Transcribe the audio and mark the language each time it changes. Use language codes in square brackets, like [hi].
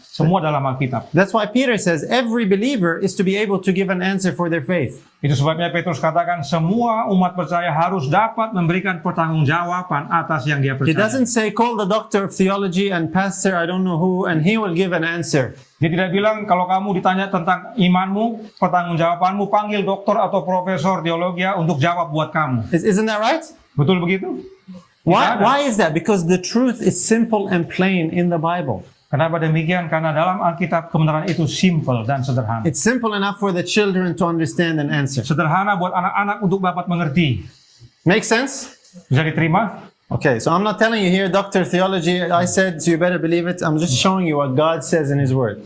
[id] Semua dalam Alkitab. [en] That's why Peter says every believer is to be able to give an answer for their faith. [id] Itu sebabnya Petrus katakan semua umat percaya harus dapat memberikan pertanggungjawaban atas yang dia [en] He [id] percaya. [en] doesn't say call the doctor of theology and pastor I don't know who and he will give an answer. [id] Dia tidak bilang kalau kamu ditanya tentang imanmu, pertanggungjawabanmu, panggil dokter atau profesor teologi untuk jawab buat kamu. [en] Isn't that right? [id] Betul begitu? Tidak ada. [en] Why is that? Because the truth is simple and plain in the Bible. [id] Kenapa demikian? Karena dalam Alkitab kebenaran itu simple dan sederhana. [en] It's simple enough for the children to understand and answer. [id] Sederhana buat anak-anak untuk dapat mengerti. [en] Make sense? [id] Bisa diterima? [en] Okay, so I'm not telling you here, doctor theology, I said, so you better believe it. I'm just showing you what God says in His Word.